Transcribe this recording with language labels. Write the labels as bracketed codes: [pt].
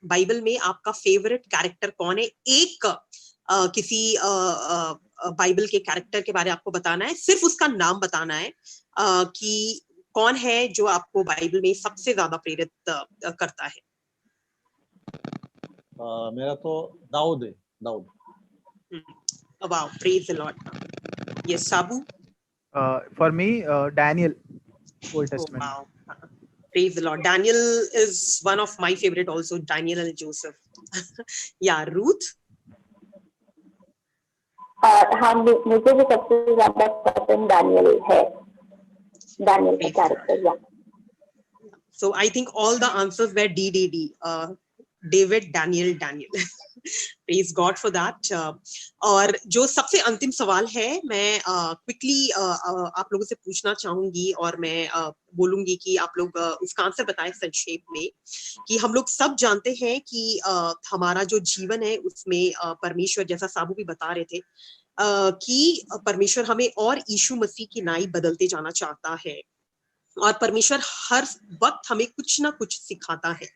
[hi] Bible में आपका favourite character कौन है? एक किसी बाइबल के कैरेक्टर के बारे में आपको बताना है, सिर्फ उसका नाम बताना है कि कौन है जो आपको बाइबल में सबसे ज्यादा प्रेरित करता है। मेरा तो दाऊद है, Dawood. [en] Wow, praise the lord. Yes Sabu? For me Daniel, old testament. वाओ, praise the Lord. Daniel is one of my favorite also, Daniel and Joseph. Yeah, Ruth? [hi] हाँ, मुझे भी सबसे ज्यादा पसंद डैनियल है, डैनियल का कैरेक्टर। या [en] So I think all the answers were D. David, Daniel. Praise god for that. [hi] और जो सबसे अंतिम सवाल है, मैं क्विकली आप लोगों से पूछना चाहूंगी और मैं बोलूंगी कि आप लोग उसका आंसर बताएं संक्षेप में। कि हम लोग सब जानते हैं कि हमारा जो जीवन है उसमें परमेश्वर, जैसा साबू भी बता रहे थे, कि परमेश्वर हमें और यीशु मसीह की नाई बदलते जाना चाहता है, और परमेश्वर हर वक्त हमें कुछ ना कुछ सिखाता है।